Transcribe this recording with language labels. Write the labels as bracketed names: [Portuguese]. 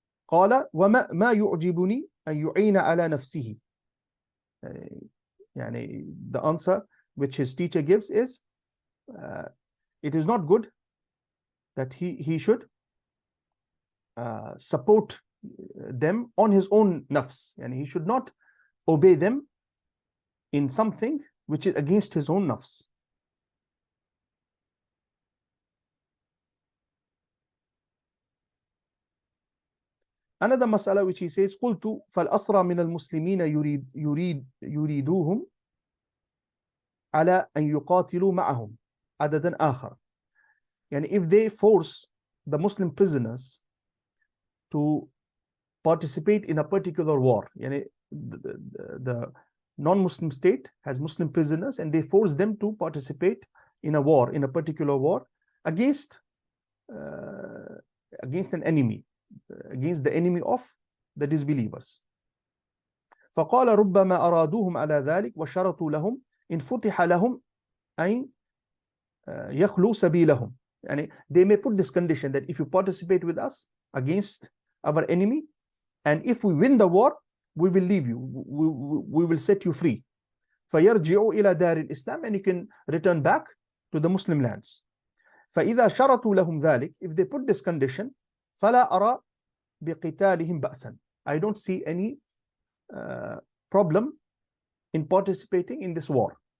[Arabic] قال وما يعجبني أن يعين على نفسه. [English] The answer which his teacher gives is, it is not good that he should support them on his own nafs, and he should not obey them in something which is against his own nafs. Another mas'ala which he says, [Arabic] قلت فالأسرى من المسلمين يريدوهم على أن يقاتلوا معهم عددا آخر. [English] And if they force the Muslim prisoners to participate in a particular war, the non-Muslim state has Muslim prisoners and they force them to participate in a war, in a particular war against an enemy, against the enemy of the disbelievers. [Arabic] فقال ربما أرادوهم على ذلك وشرطوا لهم إن فتح لهم أن يخلوا سبيلهم. [English] And they may put this condition that if you participate with us against our enemy, and if we win the war, we will leave you, we will set you free. [Arabic] فيرجعوا إلى دار الإسلام, [English] and you can return back to the Muslim lands. [Arabic] فإذا شرطوا لهم ذلك, [English] if they put this condition, [Arabic] فلا أرى بقتالهم بأسا, [English] I don't see any problem in participating in this war.